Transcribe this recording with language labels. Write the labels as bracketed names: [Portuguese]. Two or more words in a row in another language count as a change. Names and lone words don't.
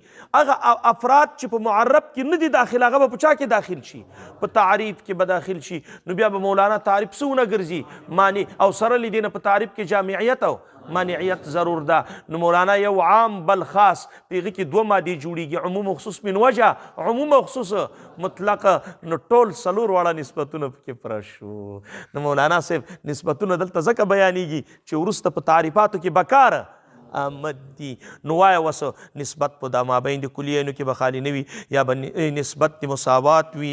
[Pashto] هغه افراد چې په معرب کې نه دي داخل هغه به په چا کې داخل شي؟ په تعریف کې به داخل شي. نو بیا به مولانا تعریف څه ونه ګرځي؟ معنی. او سره له دې نه په تعریف کې جامعیت او مانعیت ضرور ده. نو مولانا یو عام بل خاص په هغه کې دوه مادې جوړېږي، [Arabic] عموم مخصوص من وجه، عموم مخصوص مطلق. [Pashto] نو ټول څلور واړه نسبتونه پکې پوره شو. نو مولانا صاحب نسبتونه دلته ځکه بیانېږي چې وروسته په تعریفاتو کې [Persian] بکار آمد [Pashto] دي. نو وایه وسه نسبت په دا مابین د کلیینو کې به خالي نه وي، یا به نسبت د مساوات وي.